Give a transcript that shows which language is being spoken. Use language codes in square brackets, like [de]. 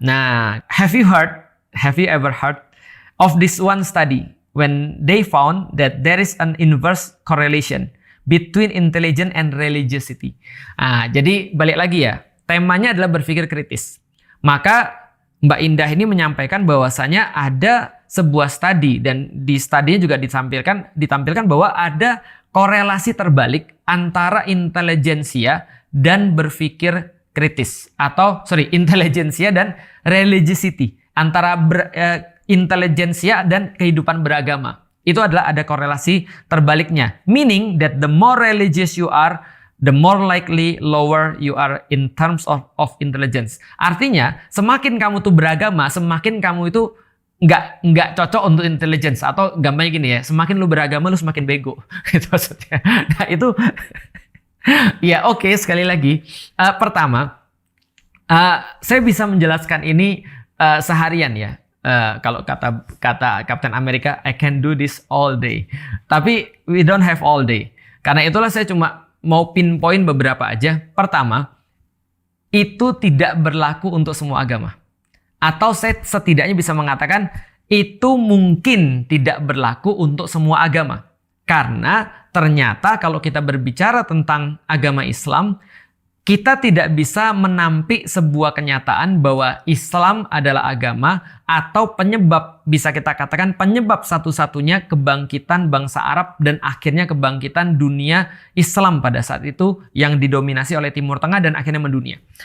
[en] Nah, have you ever heard of this one study when they found that there is an inverse correlation between intelligence and religiosity. [id] Jadi balik lagi ya, temanya adalah berpikir kritis. Maka Mbak Indah ini menyampaikan bahwasanya ada sebuah studi dan di studinya juga ditampilkan bahwa ada korelasi terbalik antara intelijensia dan berpikir kritis intelijensia dan religiosity, antara intelijensia dan kehidupan beragama. Itu adalah ada korelasi terbaliknya. [en] Meaning that the more religious you are, the more likely lower you are in terms of intelligence. [id] Artinya, semakin kamu tuh beragama, semakin kamu itu nggak cocok untuk intelligence. Atau gampangnya gini ya, semakin lu beragama, lu semakin bego. Itu maksudnya. Nah itu, ya oke, sekali lagi. Pertama, saya bisa menjelaskan ini seharian ya. Kalau kata [en] Captain America, I can do this all day. [id] Tapi [en] we don't have all day. [id] Karena itulah saya cuma mau pinpoint beberapa aja. Pertama, itu tidak berlaku untuk semua agama. Atau saya setidaknya bisa mengatakan itu mungkin tidak berlaku untuk semua agama. Karena ternyata kalau kita berbicara tentang agama Islam, kita tidak bisa menampik sebuah kenyataan bahwa Islam adalah agama atau penyebab, bisa kita katakan penyebab satu-satunya kebangkitan bangsa Arab dan akhirnya kebangkitan dunia Islam pada saat itu yang didominasi oleh Timur Tengah dan akhirnya mendunia.